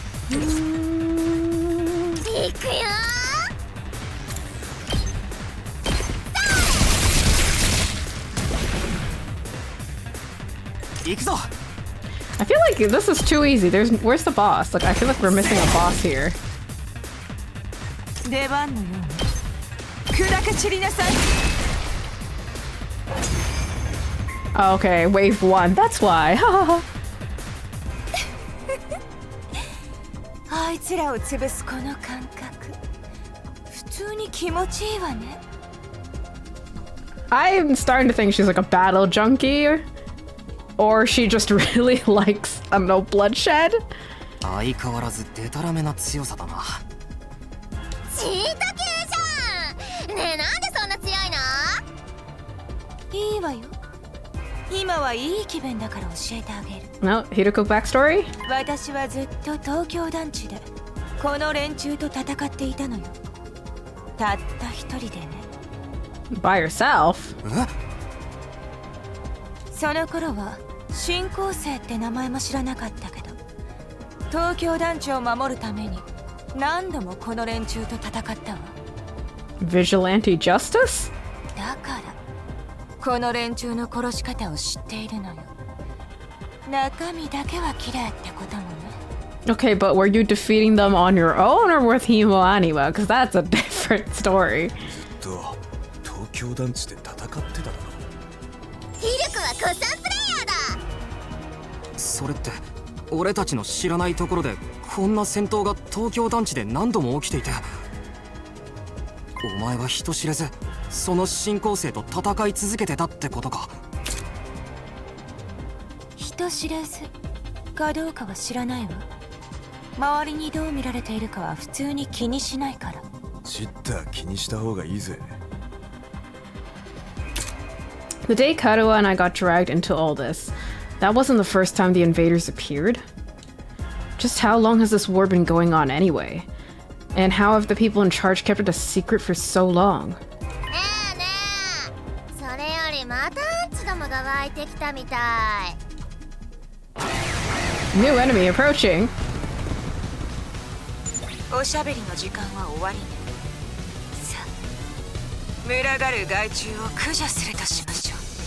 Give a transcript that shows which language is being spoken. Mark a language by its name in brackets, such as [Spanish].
[Japanese] 行くよ。行くぞ。 [English] I feel like this is too easy. Where's the boss? Like, I feel like we're missing a boss here. [Japanese] 出番のように砕け散りなさい。 [English] Oh, okay, wave 1. That's why. [Japanese] あいつらを潰すこの感覚、普通に気持ちいいわね。 [English] I'm starting to think she's like a battle junkie. Or she just really likes, I don't know, bloodshed? [Japanese] 相変わらずデタラメな強さだな。チータ系じゃん。ねえ、なんでそんな強いの？いいわよ。今はいい気分だから教えてあげる。 [English] No, Hiruko backstory? [Japanese] 私はずっと東京団地でこの連中と戦っていたのよ。たった一人でね。 [English] By yourself? [Japanese] その頃は新興生って名前も知らなかったけど、東京団地を守るために何度もこの連中と戦ったわ。 [English] Vigilante justice? [Japanese] だからこの連中の殺し方を知っているのよ。中身だけは綺麗ってこともね。 [English] Okay, but were you defeating them on your own or with Himo Anima? Because that's a different story. [Japanese] と東京団地で戦ってたの。ヒルクは古参プレイヤーだ。それって俺たちの知らないところでこんな戦闘が東京団地で何度も起きていて、お前は人知れずその新興生と戦い続けてたってことか。人知れずかどうかは知らないわ。周りにどう見られているかは普通に気にしないから。知った気にした方がいいぜ。 [English] The day Karuha and I got dragged into all this, that wasn't the first time the invaders appeared. Just how long has this war been going on anyway? And how have the people in charge kept it a secret for so long? [Japanese] ねえねえ、それよりまたアンチどもが湧いてきたみたい。 [English] New enemy approaching. [Japanese] おしゃべりの時間は終わりね。さあ、群がる害虫を駆除するとしましょう。